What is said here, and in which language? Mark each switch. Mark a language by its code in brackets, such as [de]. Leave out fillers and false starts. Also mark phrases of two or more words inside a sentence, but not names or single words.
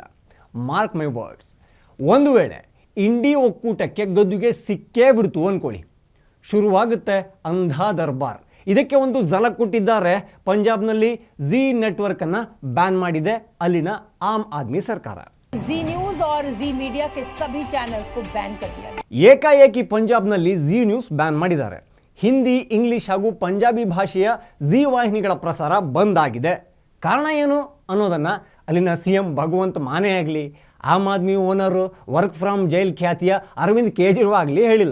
[en] mark my words. [kn] ಒಂದು ವೇಳೆ ಇಂಡಿ ಒಕ್ಕೂಟಕ್ಕೆ ಗದ್ದುಗೆ ಸಿಕ್ಕೇ ಬಿಡ್ತು ಅಂದ್ಕೊಳ್ಳಿ, ಶುರುವಾಗುತ್ತೆ [hi] अंधा दरबार. [kn] ಇದಕ್ಕೆ ಒಂದು ಝಲಕ್ ಕೊಟ್ಟಿದ್ದಾರೆ. ಪಂಜಾಬ್ನಲ್ಲಿ ಝೀ ನೆಟ್ವರ್ಕನ್ನು ಬ್ಯಾನ್ ಮಾಡಿದೆ ಅಲ್ಲಿನ ಆಮ್ ಆದ್ಮಿ ಸರ್ಕಾರ. [hi] ज़ी न्यूज और ज़ी मीडिया के सभी चैनल्स को बैन कर दिया गया. [kn] ಏಕಾಏಕಿ ಪಂಜಾಬ್ನಲ್ಲಿ ಝೀ ನ್ಯೂಸ್ ಬ್ಯಾನ್ ಮಾಡಿದ್ದಾರೆ. ಹಿಂದಿ, ಇಂಗ್ಲಿಷ್ ಹಾಗೂ ಪಂಜಾಬಿ ಭಾಷೆಯ ಝೀ ವಾಹಿನಿಗಳ ಪ್ರಸಾರ ಬಂದ್ ಆಗಿದೆ. ಕಾರಣ ಏನು ಅನ್ನೋದನ್ನು ಅಲ್ಲಿನ CM ಭಗವಂತ ಮಾನೆ ಆಗಲಿ, ಆಮ್ ಆದ್ಮಿ ಓನರು, [en] work from jail [kn] ಖ್ಯಾತಿಯ ಅರವಿಂದ್ ಕೇಜ್ರಿವಾಲ್ ಆಗಲಿ ಹೇಳಿಲ್ಲ.